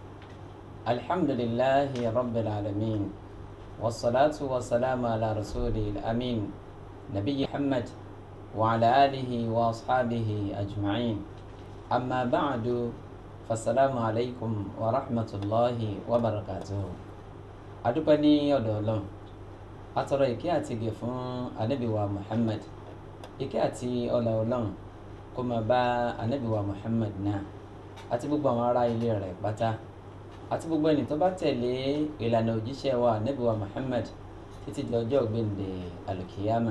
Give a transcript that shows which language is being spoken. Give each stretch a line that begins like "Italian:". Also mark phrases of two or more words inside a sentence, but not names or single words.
Arabic: الحمد لله رب العالمين والصلاة والسلام على رسوله الأمين نبي محمد وعلى آله وأصحابه أجمعين. أما بعد فالسلام عليكم ورحمة الله وبركاته.
Yoruba: adúpẹ́ ní ọ̀dọ̀ Ọlọ́run, atọrọ ìkẹ́ àti ìgẹ̀ fún Ànábì wa Muhammad, ìkẹ́ àti ọlá Ọlọ́run kó máa bá Ànábì wa Muhammad náà àti gbogbo àwọn ará ilé rẹ̀ pátá àti gbogbo ẹni tó bá tẹ̀lé ìlànà òjíṣẹ́ wa Ànábì wa Muhammad títí di ọjọ́ ògbéǹde alùkìyàmà.